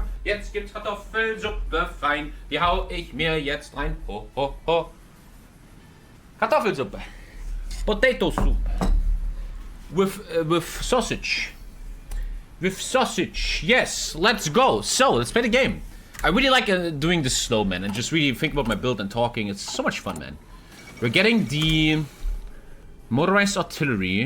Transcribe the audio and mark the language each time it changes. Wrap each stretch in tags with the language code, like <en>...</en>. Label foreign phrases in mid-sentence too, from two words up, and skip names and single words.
<de>Jetzt gibt's Kartoffelsuppe fein, die hau ich mir jetzt rein. Ho, ho, ho. Kartoffelsuppe.</de> <en>Potato soup. With sausage. With sausage. Yes, let's go. So, let's play the game. I really like doing this slow, man, and just really think about my build and talking. It's so much fun, man. We're getting the motorized artillery.</en>